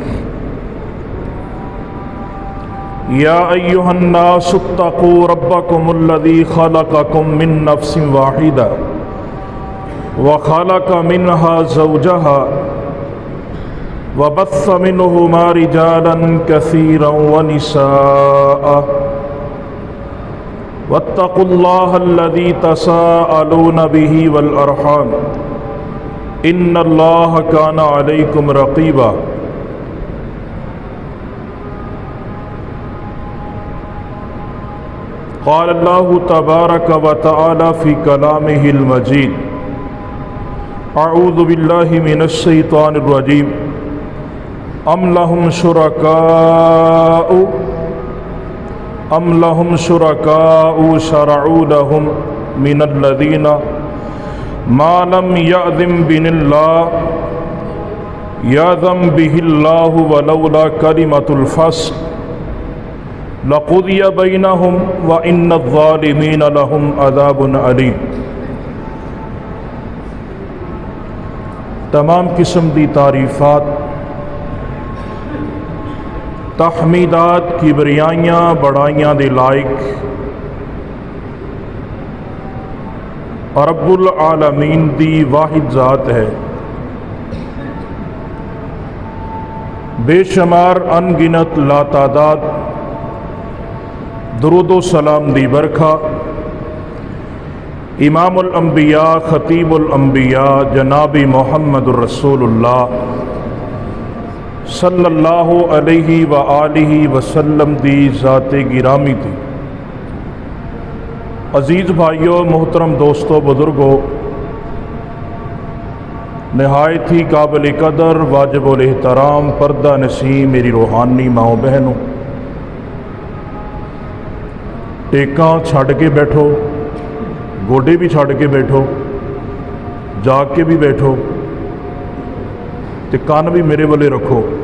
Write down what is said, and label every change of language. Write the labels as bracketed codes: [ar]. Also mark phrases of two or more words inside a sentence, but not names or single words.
[ar] يا أيها الناس اتقوا ربكم الذي خلقكم من نفس واحدة وخلق منها زوجها وبث منهما رجالا كثيرا ونساء واتقوا الله الذي تساءلون به والأرحام إن الله كان عليكم رقيبا. قال الله تبارك وتعالى في كلامه المجيد. أعوذ بالله من الشيطان الرجيم. أم لهم شركاء شرعوا لهم من الدين ما لم يأذن به الله يأذن به الله ولولا كلمة الفصل لقضي بينهم وإن الظالمين لهم عذاب أليم. [pa] تمام قسم دی تعریفات تحمیدات کبریائیاں وڈیائیاں دے لائق رب العالمین دی واحد ذات ہے. بے شمار ان گنت لاتعداد درود و سلام دی برکھا امام الانبیاء خطیب الانبیاء جنابِ [ar] محمد رسول الله صلى الله عليه وآله وسلم [pa] دی ذاتِ گرامی تھیں. عزیز بھائیو، محترم دوستو، بزرگو، نہایت ہی قابلِ قدر واجب الاحترام پردہ نشیں میری روحانی ماؤ بہنو، ٹیکاں چھڈ کے بیٹھو، گوڈے بھی چھڈ کے بیٹھو، جاگ کے بھی بیٹھو تے کن بھی میرے ولے رکھو.